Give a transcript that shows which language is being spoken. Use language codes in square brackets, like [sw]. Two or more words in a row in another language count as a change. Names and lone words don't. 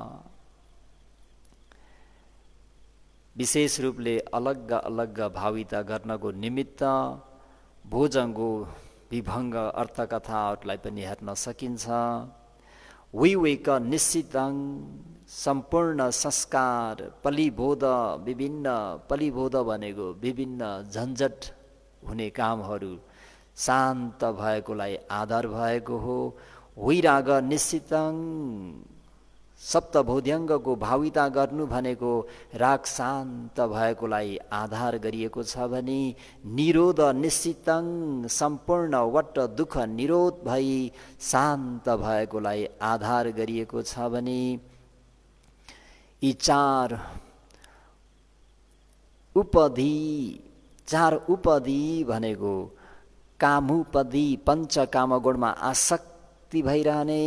[ne] विशेष रूपले अलग अलग भाविता गर्नको निमित्त भोजङ्गो विभङ्ग अर्थकथाहरूलाई पनि हेर्न सकिन्छ। [pi] विवेक निश्चितं [ne] सम्पूर्ण संस्कार पलिबोध विभिन्न पलिबोध भनेको विभिन्न झन्झट हुने कामहरू शान्त भएकोलाई आधार भएको हो। [pi] वैराग निश्चितं [ne] सप्तभोध्यङ्गको भाविता गर्नु भनेको राग शान्त भएकोलाई आधार गरिएको छ भने [pi] निरोध निश्चितं [ne] सम्पूर्ण वट दुःख निरोध भई शान्त भएकोलाई आधार गरिएको छ भने यी चार उपधि भनेको कामुपधि पञ्चकामगुणमा आसक्ति भइरहने,